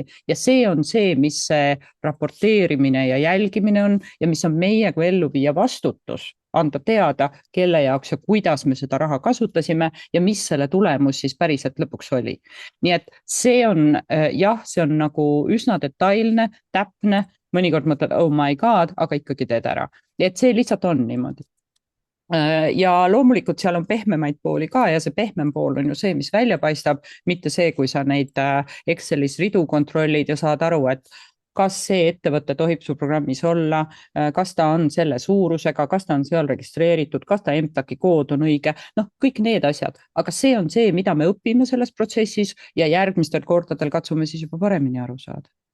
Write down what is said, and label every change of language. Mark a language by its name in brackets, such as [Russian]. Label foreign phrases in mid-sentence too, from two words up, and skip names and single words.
[Estonian] Ja see on see, mis see raporteerimine ja jälgimine on ja mis on meie kui elluviija vastutus anda teada, kelle jaoks ja kuidas me seda raha kasutasime ja mis selle tulemus siis päriselt lõpuks oli. Nii et see on jah, see on nagu üsna detailne, täpne, mõnikord mõtled, [English] oh my god, [Estonian] aga ikkagi teed ära. Et see lihtsalt on niimoodi. Ja loomulikult seal on pehmemaid pooli ka ja see pehmem pool on ju see, mis välja paistab, mitte see, kui sa neid Excelis ridu kontrollid ja saad aru, et kas see ettevõte tohib su programmis olla, kas ta on selle suurusega, kas ta on seal registreeritud, kas ta MTAK-i kood on õige, noh, kõik need asjad, aga see on see, mida me õpime selles protsessis ja järgmistel kordadel katsume siis juba paremini aru saada.